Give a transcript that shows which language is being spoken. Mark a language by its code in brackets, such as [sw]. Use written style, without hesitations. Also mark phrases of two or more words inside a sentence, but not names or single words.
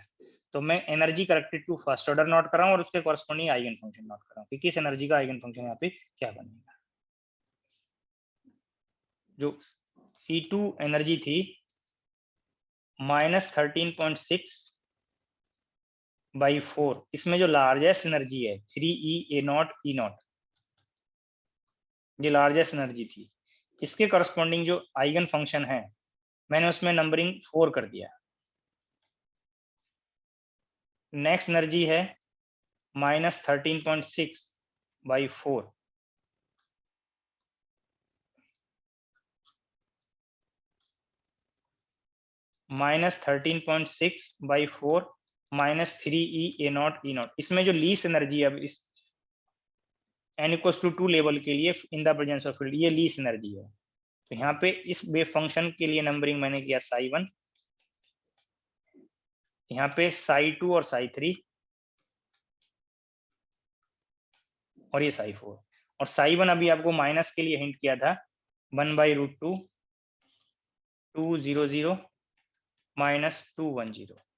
[hi] तो मैं [en] energy corrected to first order [hi] नोट कर रहा हूँ, और उसके [en] corresponding eigen function [hi] नोट कर रहा हूँ कि किस एनर्जी का [en] eigen function [hi] यहाँ पे क्या बनेगा। जो E2 एनर्जी थी -13.6/4, इसमें जो [en] largest energy [hi] है 3e a0 e0, ये [en] largest energy [hi] थी, इसके करस्पॉन्डिंग जो [en] eigen function [hi] है मैंने उसमें नंबरिंग 4 कर दिया। [en] next energy [hi] है -13.6/4, -13.6/4 -3e a0 e0, इसमें जो [en] least energy [hi] है अब इस n=2 लेवल के लिए [en] in the presence of field, [hi] ये [en] least energy [hi] है। तो यहाँ पे इस [en] wave function [hi] के लिए नंबरिंग मैंने किया psi1, यहाँ पे psi2 और psi3, और ये psi4, और psi1 अभी आपको माइनस के लिए हिंट किया था 1/√2 200 माइनस 210।